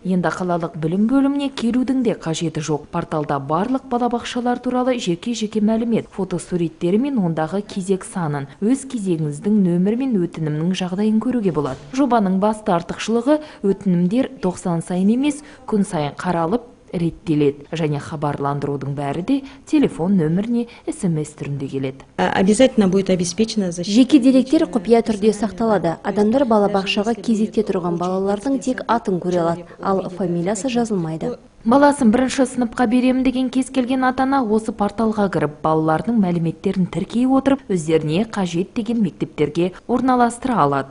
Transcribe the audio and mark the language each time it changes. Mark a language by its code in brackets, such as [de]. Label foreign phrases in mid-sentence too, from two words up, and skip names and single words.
[kk] Енді қалалық білім бөліміне келудің де қажеті жоқ. Порталда барлық балабақшалар туралы жеке мәлімет, фотосуреттері мен ондағы кезек санын, өз кезегіңіздің нөмірі мен өтінімнің жағдайын көруге болады. Жобаның басты артықшылығы өтінімдер 90 сайын емес, күн сайын қаралып, реттеледі, және хабарландырудың бәрі де телефон нөміріне SMS түрінде келеді. [ru] Обязательно будет обеспечено защита. [kk] Жеке деректер құпия түрде сақталады. Адамдар балабақшаға кезекте тұрған балалардың тек атын көре алады, ал фамилиясы жазылмайды. Баласын бірінші сыныпқа беремін деген кез келген ата-ана осы порталға кіріп, балалардың мәліметтерін тіркей отырып, өздеріне қажет деген мектептерге орналастыра алады.